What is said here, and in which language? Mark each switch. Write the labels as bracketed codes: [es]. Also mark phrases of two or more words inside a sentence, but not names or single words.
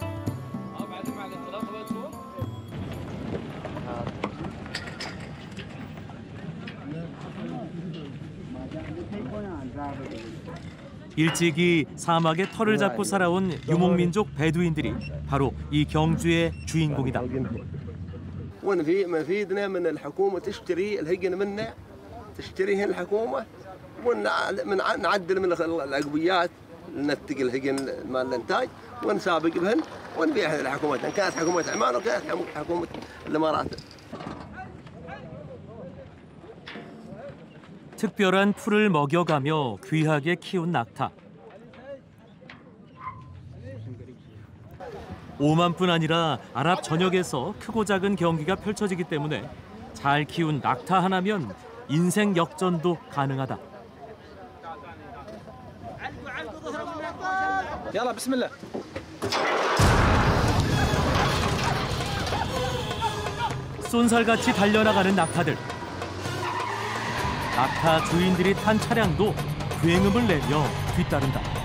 [ko] 일찍이 사막의 털을 잡고 살아온 유목민족 베두인들이 바로 이 경주의 주인공이다. [ar] تشتريهن الحكومة ونعدل من العقبيات ننتج الهجن مال الانتاج ونسابق بهن ونبيعها للحكومات، ان كانت حكومة عمان وكانت حكومة الامارات. [ko] 특별한 풀을 먹여가며 귀하게 키운 낙타. 오만뿐 아니라 아랍 전역에서 크고 작은 경기가 펼쳐지기 때문에 잘 키운 낙타 하나면 인생 역전도 가능하다. [ar] يلا بسم الله. [ko] 쏜살같이 달려나가는 낙타들. 낙타 주인들이 탄 차량도 굉음을 내며 뒤따른다.